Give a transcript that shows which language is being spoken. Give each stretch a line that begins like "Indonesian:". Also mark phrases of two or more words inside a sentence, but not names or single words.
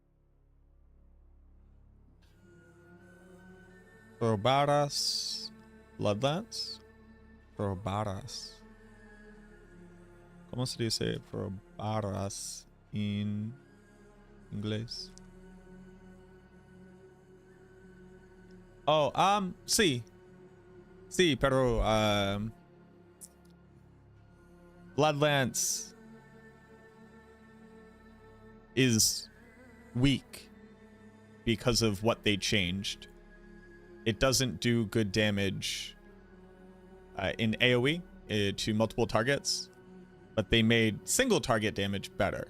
Spanish: Probaras. Bloodlance? Probaras. ¿Cómo se dice probaras en inglés? Oh, sí. Sí, pero
English: Bloodlance is weak because of what they changed. It doesn't do good damage in AoE to multiple targets, but they made single target damage better.